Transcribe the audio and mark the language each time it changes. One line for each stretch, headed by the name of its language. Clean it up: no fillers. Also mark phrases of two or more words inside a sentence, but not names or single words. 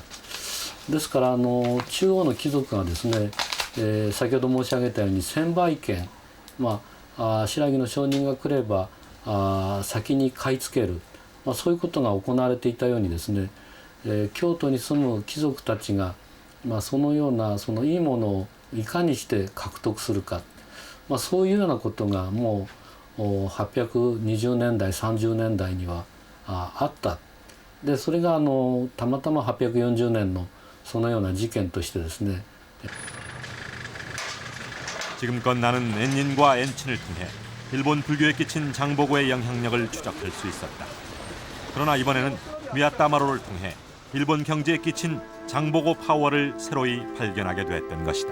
Japanese: ですから中央の貴族がですね、先ほど申し上げたように専売権、新羅の承認が来れば先に買い付ける、そういうことが行われていたようにですね、京都に住む貴族たちが、そのようなそのいいものをいかにして獲得するか、そういうようなことがもう820年代30年代にはあった。でそれがたまたま840年のそのような事件としてですね。
Korean: 지금껏 나는 엔닌과 엔친을 통해 일본 불교에 끼친 장보고의 영향력을 추적할 수 있었다. 그러나 이번에는 미야타마로를 통해 일본 경제에 끼친 장보고 파워를 새로이 발견하게 됐던 것이다.